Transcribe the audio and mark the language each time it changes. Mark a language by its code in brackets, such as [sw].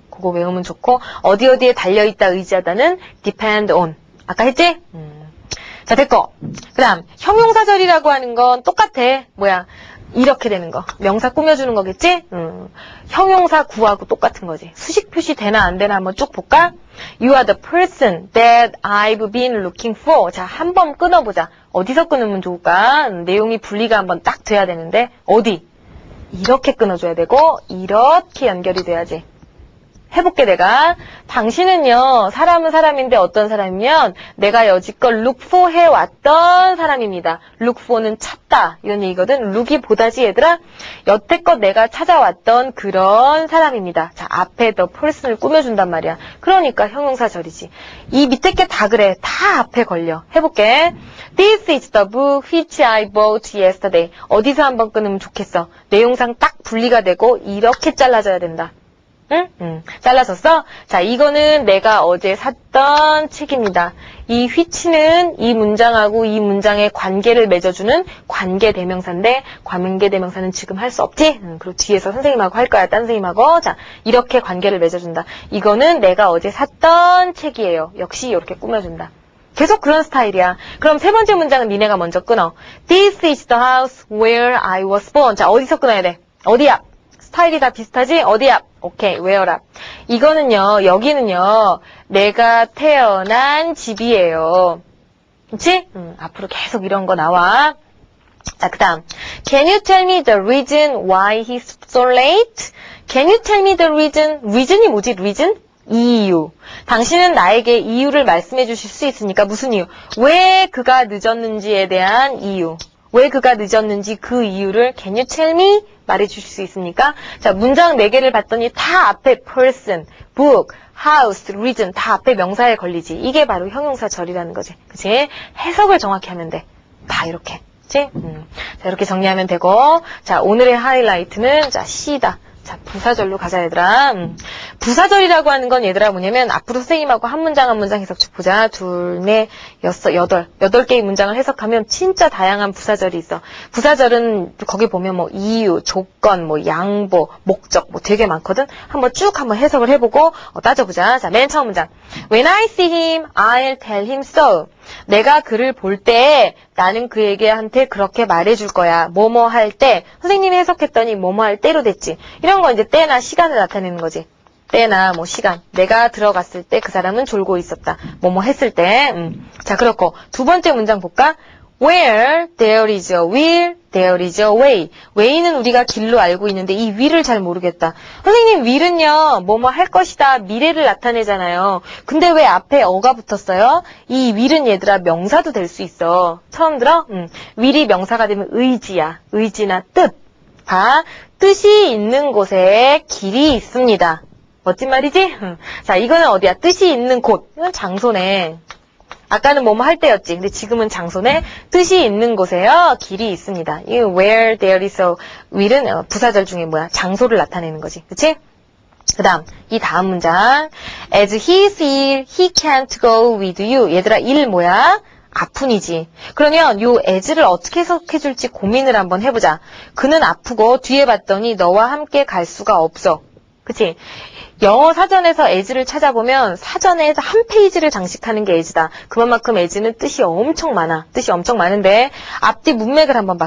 [ko] 그거 외우면 좋고, 어디에 달려있다, 의지하다는 depend on. 아까 했지? 자, 됐고. 그 다음, 형용사절이라고 하는 건 똑같아. 뭐야? 이렇게 되는 거. 명사 꾸며주는 거겠지? 형용사 구하고 똑같은 거지. 수식 표시 되나 안 되나 한번 쭉 볼까? [en] You are the person that I've been looking for. [ko] 자, 한 번 끊어보자. 어디서 끊으면 좋을까? 내용이 분리가 한번 딱 돼야 되는데, 어디? 이렇게 끊어줘야 되고, 이렇게 연결이 돼야지. 해볼게, 내가. 당신은요, 사람은 사람인데 어떤 사람이면 내가 여지껏 look for 해왔던 사람입니다. look for는 찾다. 이런 얘기거든. look이 보다지, 얘들아. 여태껏 내가 찾아왔던 그런 사람입니다. 자, 앞에 the person을 꾸며준단 말이야. 그러니까 형용사절이지. 이 밑에 게 다 그래. 다 앞에 걸려. 해볼게. [en] This is the book which I bought yesterday. [ko] 어디서 한번 끊으면 좋겠어. 내용상 딱 분리가 되고 이렇게 잘라져야 된다. 응? 잘라졌어? 자, 이거는 내가 어제 샀던 책입니다. 이 which는 이 문장하고 이 문장의 관계를 맺어주는 관계대명사인데, 관계대명사는 지금 할 수 없지? 그리고 뒤에서 선생님하고 할 거야, 딴 선생님하고. 자, 이렇게 관계를 맺어준다. 이거는 내가 어제 샀던 책이에요. 역시 이렇게 꾸며준다. 계속 그런 스타일이야. 그럼 세 번째 문장은 니네가 먼저 끊어. [en] This is the house where I was born. [ko] 자, 어디서 끊어야 돼? 어디야? 스타일이 다 비슷하지? 어디 앞? 오케이, where up. 이거는요, 여기는요, 내가 태어난 집이에요. 그치? 앞으로 계속 이런 거 나와. 자, 그 다음. [en] Can you tell me the reason why he's so late? Can you tell me the reason? [ko] reason이 뭐지, reason? 이유. 당신은 나에게 이유를 말씀해 주실 수 있으니까 무슨 이유? 왜 그가 늦었는지에 대한 이유. 왜 그가 늦었는지 그 이유를 [en] can you tell me? [ko] 말해주실 수 있습니까? 자, 문장 4개를 봤더니 다 앞에 person, book, house, reason 다 앞에 명사에 걸리지. 이게 바로 형용사절이라는 거지. 그치? 해석을 정확히 하면 돼. 다 이렇게. 그치? 자, 이렇게 정리하면 되고. 자, 오늘의 하이라이트는, 자, C다. 자, 부사절로 가자, 얘들아. 부사절이라고 하는 건 얘들아 뭐냐면, 앞으로 선생님하고 한 문장 해석 쭉 보자. 2, 4, 6, 8 개의 문장을 해석하면 진짜 다양한 부사절이 있어. 부사절은 거기 보면 뭐 이유, 조건, 뭐 양보, 목적, 뭐 되게 많거든. 한번 해석을 해보고 따져보자. 자, 맨 처음 문장. [en] When I see him, I'll tell him so. [ko] 내가 그를 볼 때 나는 그에게한테 그렇게 말해줄 거야. 뭐뭐 할 때. 선생님이 해석했더니 뭐뭐 할 때로 됐지. 이런 거 이제 때나 시간을 나타내는 거지. 때나 뭐 시간. 내가 들어갔을 때 그 사람은 졸고 있었다. 뭐뭐 했을 때. 자, 그렇고 두 번째 문장 볼까? [en] Where there is a will, there is a way. [ko] way는 우리가 길로 알고 있는데 이 will을 잘 모르겠다. 선생님, will은요, 뭐뭐 할 것이다, 미래를 나타내잖아요. 근데 왜 앞에 어가 붙었어요? 이 will은 얘들아 명사도 될 수 있어. 처음 들어? will이 명사가 되면 의지야. 의지나 뜻. 봐. 뜻이 있는 곳에 길이 있습니다. 멋진 말이지? 자, 이거는 어디야? 뜻이 있는 곳. 이건 장소네. 아까는 뭐뭐 할 때였지. 근데 지금은 장소네. 뜻이 있는 곳에요. 길이 있습니다. 이 [en] where there is a will [ko] 은 부사절 중에 뭐야? 장소를 나타내는 거지. 그치? 그 다음, 이 다음 문장. [en] As he is ill, he can't go with you. [ko] 얘들아, 일 뭐야? 아픈이지. 그러면 요 as를 어떻게 해석해줄지 고민을 한번 해보자. 그는 아프고 뒤에 봤더니 너와 함께 갈 수가 없어. 그치? 영어 사전에서 as를 찾아보면 사전에 한 페이지를 장식하는 게 as다. 그만큼 as는 뜻이 엄청 많아. 뜻이 엄청 많은데 앞뒤 문맥을 한번 봐.